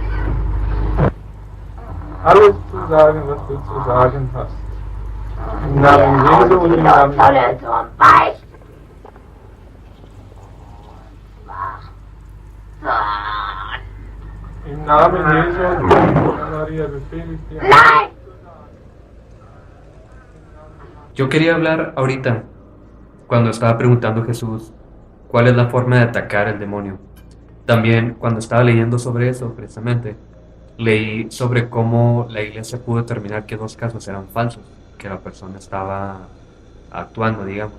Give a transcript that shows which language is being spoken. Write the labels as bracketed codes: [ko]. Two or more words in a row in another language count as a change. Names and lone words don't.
[de] Alles zu sagen, was du zu sagen hast. Im Namen Jesu und im Namen... Solle zum Beichten. Im Namen Jesu und im Namen Maria befehle ich dir. Nein! [es] Yo quería hablar ahorita, cuando estaba preguntando a Jesús cuál es la forma de atacar al demonio. También cuando estaba leyendo sobre eso, precisamente, leí sobre cómo la iglesia pudo determinar que 2 casos eran falsos, que la persona estaba actuando, digamos.